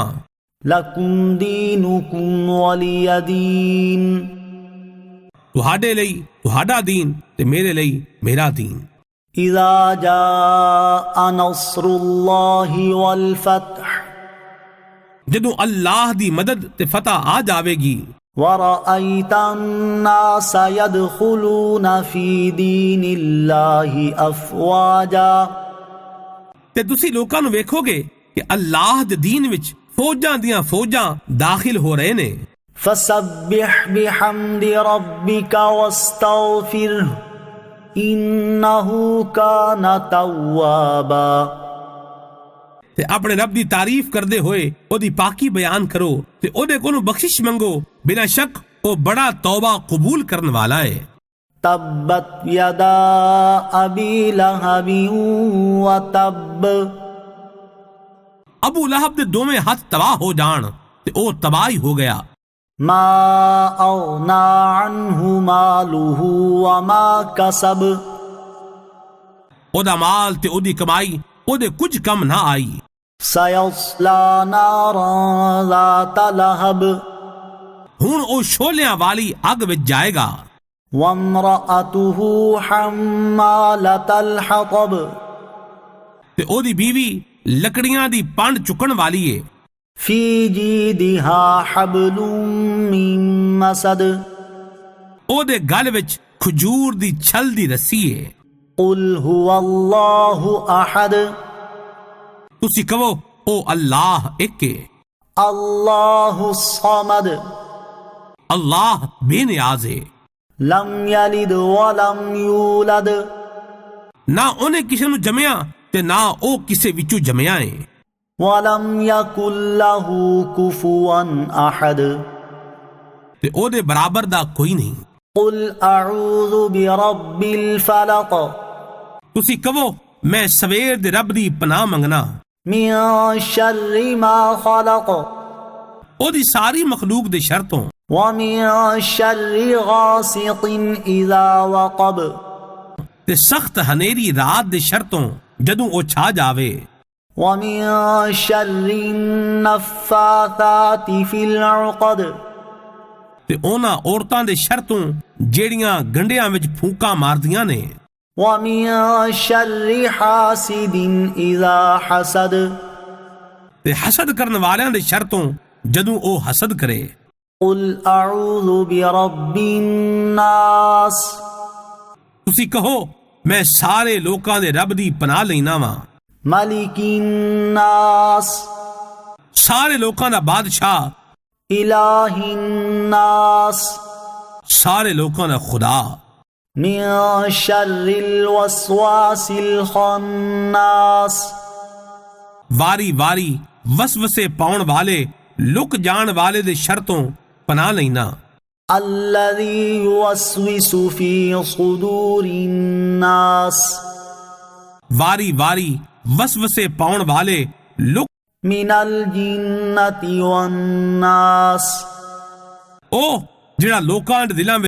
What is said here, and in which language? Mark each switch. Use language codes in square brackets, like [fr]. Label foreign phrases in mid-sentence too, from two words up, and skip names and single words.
[ar] لكم دينكم ولي دين [pa] تہاڈے لئی تہاڈا دین تے میرے لئی میرا دین [ar] إذا جاء نصر الله والفتح [pa] جدوں اللہ دی مدد تے فتح آ جاوے گی [ar] ورأيت الناس يدخلون في دين الله أفواجا [pa] تے تسی لوکاں نوں ویکھو گے کہ اللہ دے دین وچ فوجاں دیاں فوجاں داخل ہو رہے نے [ar] فسبح بحمد ربك واستغفره إنه كان توابا [pa] تے اپنے رب دی تعریف کردے ہوئے او دی پاکی بیان کرو تے او دے کولوں بخشش منگو بلا شک او بڑا توبہ قبول کرن والا ہے [ar] تبت يدا أبي لهب وتب [pa] ابو لہب دے دوویں ہاتھ تباہ ہو جان تے او تباہی ہو گیا [ar] ما أغنى عنه ماله وما كسب [pa] او دا مال تے او دی کمائی او دے کچھ کم نہ آئی [ar] سيصلى نارا ذات لهب [pa] ہن او شولیاں والی اگ وچ جائے گا [ar] وامرأته حمالة الحطب [pa] تے او دی بیوی لکڑیاں دی پانڈ چکن والی ہے [ar] في جيدها حبل من مسد [pa] او دے گل وچ کھجور دی چھل دی رسی ہے [ar] قل هو الله أحد [pa] تسی کہو او اللہ ایک ہے [ar] الله الصمد [pa] اللہ بے نیاز ہے [ar] لم يلد ولم يولد [pa] نہ انہیں کسی نو جمیا تے نہ او کسے وچوں جمیا ہے [ar] ولم يكن له كفوا أحد [pa] تے او دے برابر دا کوئی نہیں [ar] قل أعوذ برب الفلق [pa] تسی کہو میں سویر دے رب دی پناہ منگنا [ar] من شر ما خلق [pa] او دی ساری مخلوق دے شرطوں [ar] ومن شر غاسق إذا وقب [pa] تے سخت ہنیری رات دے شرطوں جدوں او چھا جاوے [ar] ومن شر النفاثات في العقد [pa] تے اونا عورتاں دے شرطوں جیڑیاں گنڈیاں وچ پھونکاں ماردیاں نے [ar] ومن شر حاسد إذا حسد [pa] تے حسد کرن والیاں دے شرطوں جدوں او حسد کرے [ar] قل اعوذ برب الناس [pa] ਤੁਸੀਂ کہو میں سارے لوکاں دے رب دی پناہ لینا وا، [ar] ملک الناس [pa] سارے لوکاں دا بادشاہ، [ar] الہ الناس [pa] سارے لوکاں دا خدا، [ar] من شر الوسواس الخناس [pa] واری واری وسوسے پاؤن والے لک جان والے دے شرطوں پناہ لینا، [ar] الذي يوسوس في صدور الناس [pa] واری واری وسوسے پاؤن والے لک [ar] من الجنة والناس [pa] او جڑا لوکاں دے دلاں